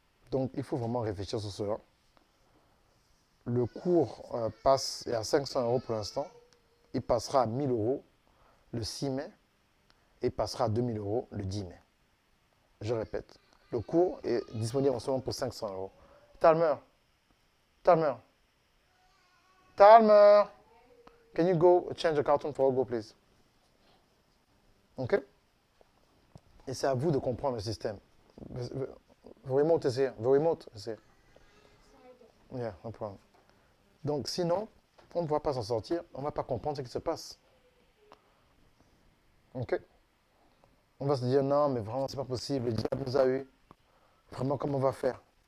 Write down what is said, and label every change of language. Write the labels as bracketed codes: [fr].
[fr] Donc, il faut vraiment réfléchir sur cela. Le cours est à 500 € pour l'instant. Il passera à 1000 € le 6 mai et passera à 2000 € le 10 mai. Je répète, le cours est disponible en ce moment pour 500 €. [en] Talmer, Talmer, Talmer, can you go change the cartoon for Ogo, please? OK? [fr] Et c'est à vous de comprendre le système. [en] The remote is here. The remote is here. Yeah, no problem. [fr] Donc, sinon, on ne pourra pas s'en sortir, on ne va pas comprendre ce qui se passe. OK? On va se dire, non, mais vraiment, c'est pas possible, le diable nous a eu. Vraiment, comment on va faire?